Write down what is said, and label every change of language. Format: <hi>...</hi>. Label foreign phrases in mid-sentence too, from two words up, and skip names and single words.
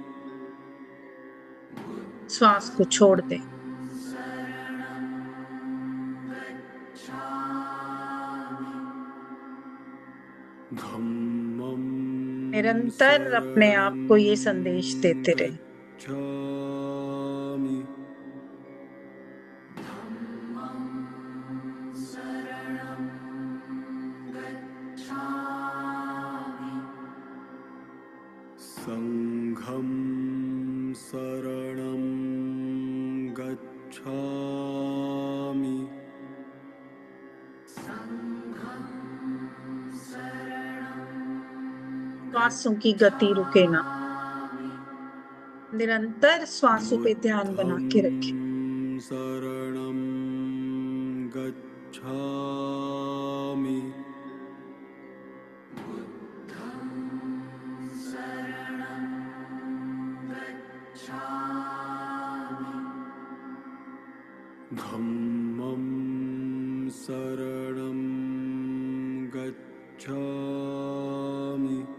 <hi>श्वास को छोड़ दें।</hi> <pi>धम्मं</pi> <hi>निरंतर अपने आप को ये संदेश देते रहें,</hi> <pi>गच्छामि। संघं शरणं गच्छामि।</pi> <hi>श्वासों की गति रुके ना, निरंतर श्वासों पे ध्यान बना के रखें।</hi> <pi>बुद्धं शरणं गच्छामि। धम्मं शरणं गच्छामि।</pi>